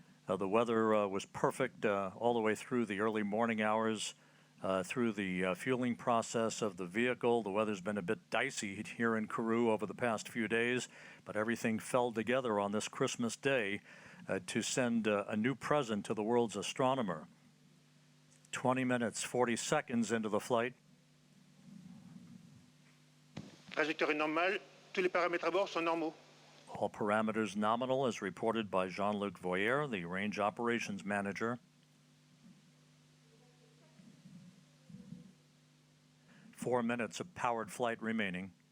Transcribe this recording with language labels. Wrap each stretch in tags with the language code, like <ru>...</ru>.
<en>The weather was perfect all the way through the early morning hours, through the fueling process of the vehicle. The weather's been a bit dicey here in Kourou over the past few days, but everything fell together on this Christmas day to send a new present to the world's astronomer. 20 minutes, 40 seconds into the flight.</en> <fr>Trajectoire normale, tous les paramètres à bord sont normaux.</fr> <en>All parameters nominal as reported by Jean-Luc Voyer, the range operations manager. 4 minutes of powered flight remaining.</en>